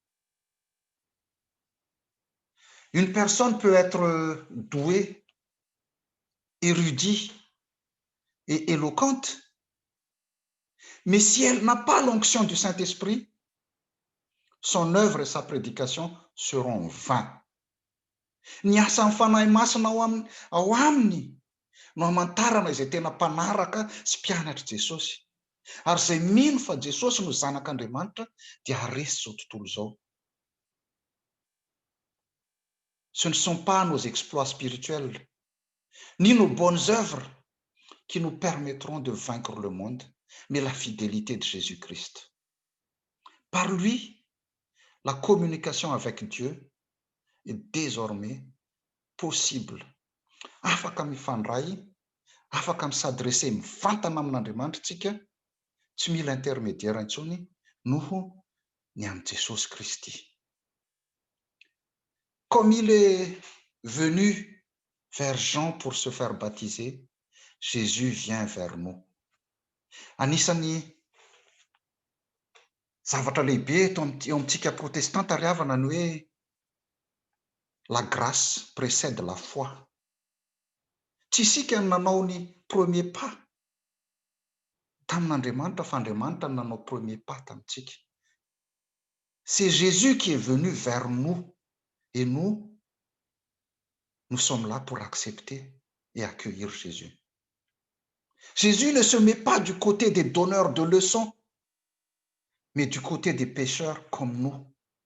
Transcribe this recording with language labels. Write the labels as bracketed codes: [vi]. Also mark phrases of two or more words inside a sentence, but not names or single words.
[fr] Une personne peut être douée, érudite et éloquente, Mais si elle n'a pas l'onction du Saint-Esprit, son œuvre et sa prédication seront vains. [mg] Ny asa ny fanahy masina ao aminy no hamantarana izay tena mpanaraka sy mpianatra Jesosy. Ary izay mino fa Jesosy no zanak'Andriamanitra dia haresy izao tontolo izao. [fr] Ce ne sont pas nos exploits spirituels, ni nos bonnes œuvres qui nous permettront de vaincre le monde, mais la fidélité de Jésus-Christ. Par lui, la communication avec Dieu est désormais possible. [mg] Afaka mifandray, afaka misadrese mivantana amin'Andriamanitra tsika, tsy mila intermédiaire intsony noho ny amin'ny Jesosy Kristy. [fr] Comme il est venu vers Jean pour se faire baptiser, Jésus vient vers nous. [mg] Anisany zavatra lehibe eo amintsika protestanta ary havana ny hoe [fr] la grâce précède la foi. [mg] Tsy isika no nanao ny [fr] premier pas [mg] tamin'Andriamanitra fa Andriamanitra no nanao [fr] premier pas [mg] tamintsika. [fr] C'est Jésus qui est venu vers nous et nous sommes là pour accepter et accueillir Jésus. Jésus ne se met pas du côté des donneurs de leçons, mais du côté des pécheurs comme nous.